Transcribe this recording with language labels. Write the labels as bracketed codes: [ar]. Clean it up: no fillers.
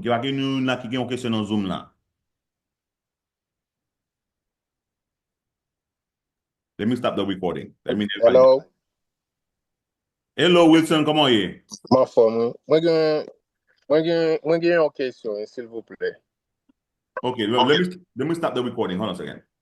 [en] Give me [fr] une question [en] on Zoom là. Let me stop the recording. Hello. Hello Wilson, comment are you? [fr] Ma forme. Moi j'ai une question, s'il vous plaît. [en] Okay, let me stop the recording. Hold on a second.